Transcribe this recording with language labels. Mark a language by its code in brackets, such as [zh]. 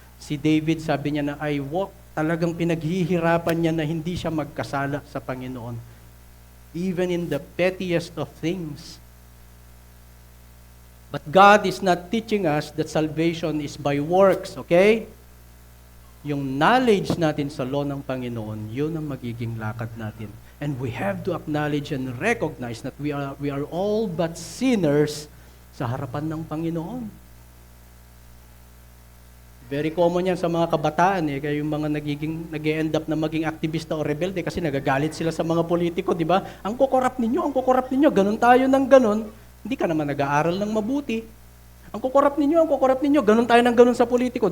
[tl] Si David, sabi niya na, talagang pinaghihirapan niya na hindi siya magkasala sa Panginoon. [en] Even in the pettiest of things. But God is not teaching us that salvation is by works, okay? [tl] Yung knowledge natin sa law ng Panginoon, yun ang magiging lakad natin. [en] And we have to acknowledge and recognize that we are all but sinners [tl] sa harapan ng Panginoon. Very common yan sa mga kabataan kaya yung mga nag-e-end up na maging aktivista o rebelde kasi nagagalit sila sa mga politiko, di ba? Ang kukorap ninyo, ganun tayo ng ganun. Hindi ka naman nag-aaral ng mabuti. Ang kukorap ninyo, ganun tayo ng ganun sa politiko.